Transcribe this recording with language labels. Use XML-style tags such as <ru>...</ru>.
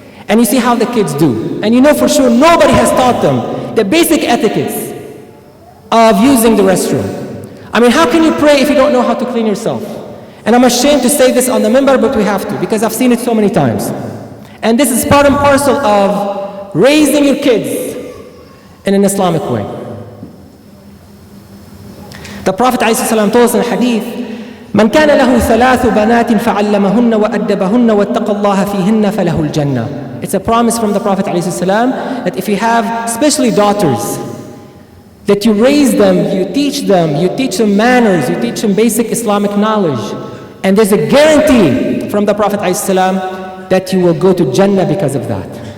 <en>and you see how the kids do. And you know for sure nobody has taught them the basic etiquettes of using the restroom. I mean, how can you pray if you don't know how to clean yourself? And I'm ashamed to say this on the minbar, but we have to, because I've seen it so many times. And this is part and parcel of raising your kids in an Islamic way. The Prophet ﷺ told us in a hadith,</en> <ar>من كان له ثلاث بنات فعلمهن وأدبهن واتقى الله فيهن فله الجنة.</ar> <en>It's a promise from the Prophet ﷺ that if you have, especially daughters, that you raise them, you teach them manners, you teach them basic Islamic knowledge. And there's a guarantee from the Prophet ﷺ that you will go to Jannah because of that.</en>